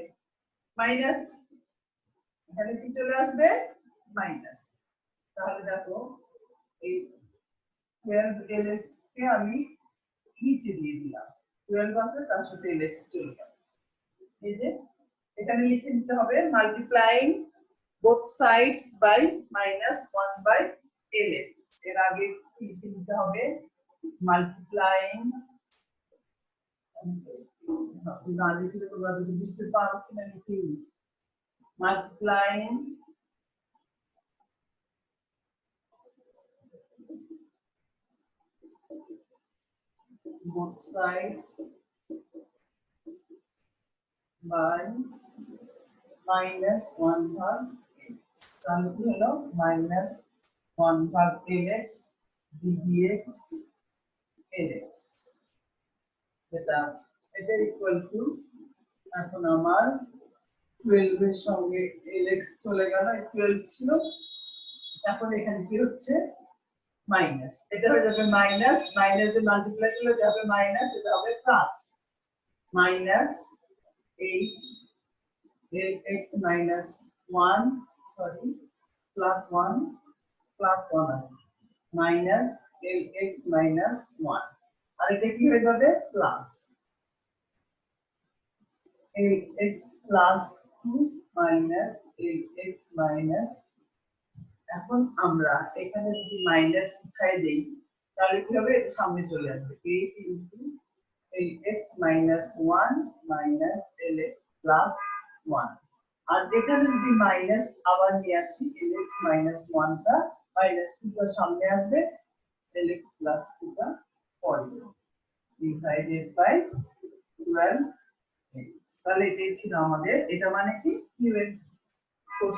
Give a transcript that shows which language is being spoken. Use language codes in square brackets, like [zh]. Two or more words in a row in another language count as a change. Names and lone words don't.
[bn] মাইনাস। এখানে কি চলে আসবে? মাইনাস। তাহলে দেখো এই 12lx কে আমি নিচে দিয়ে দিলাম, 12 আছে তার সাথে lx চলে গেল। এই যে এখানে লিখে নিতে হবে [en] multiplying both sides by -1/lx. [bn] এর আগে লিখে নিতে হবে মাল্টিপ্লাইং, না লিখলে তোমরা যদি বুঝতে পারো কিনা লিখি, [en] multiplying both sides by -1/lx। [bn] তাহলে কি হলো? -1/lx ddx lx। এটা [en] equal to, [bn] এখন আমার 12 এর সঙ্গে lx চলে গেল, 12 ছিল, এখন এখানে কি হচ্ছে? মাইনাস। এটা হয়ে যাবে মাইনাস, মাইনাস দিয়ে মাল্টিপ্লাই করলে যাবে মাইনাস, এটা হবে প্লাস। [en] -8 lx minus 1, sorry, plus 1 minus lx minus 1 [bn] আর এটা কি হয়ে যাবে প্লাস [en] lx plus 2 minus lx minus [bn] এখন আমরা এখানে যদি মাইনাস উঠাই দেই তাহলে কি হবে এটা সামনে চলে আসবে [en] 8 into lx minus 1 minus lx plus 1 [bn] আর এখানে যদি মাইনাস আবার নিয়ে আসি [en] lx minus 1 [bn] টা মাইনাস 2 টা সামনে আসবে lx plus 2 টা পরে [en] divided by 12 [bn] তাহলে এটাই ছিল আমাদের এটা মানে কি μx কোর্স